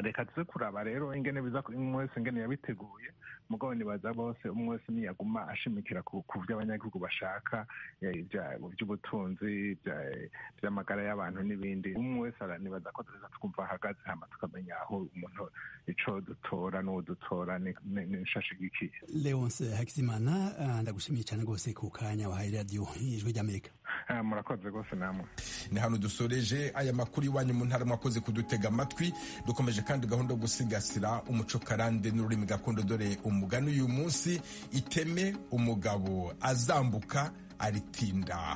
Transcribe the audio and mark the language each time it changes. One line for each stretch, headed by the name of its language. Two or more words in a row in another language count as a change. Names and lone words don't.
Rundi: Reka tuze kuraba rero ingene biza umwe wese ingene yabiteguye, mugabo nibaza bose umwe wese niyaguma ashimikira ku vy'abanyagihugu bashaka, by'ubutunzi, by'amagara y'abantu n'ibindi. Umwe wese nibaza ko tuza twumva hagaze, hama tukamenya aho umuntu ico dutora n'uwo dutora n'ishashigikiye. Leonce Hakizimana, ndagushimiye cyane rwose ku kanya wahaye radio Ijwi ry'Amerika. Murakoze rwose namwe. Ni hano dusoreje aya makuru iwanyu mu ntara, mwakoze kudutega amatwi. Dukomeje kandi gahunda yo gusigasira umuco karande n'ururimi gakondo, dore umugani uyu munsi: iteme umugabo azambuka aritinda agitunze.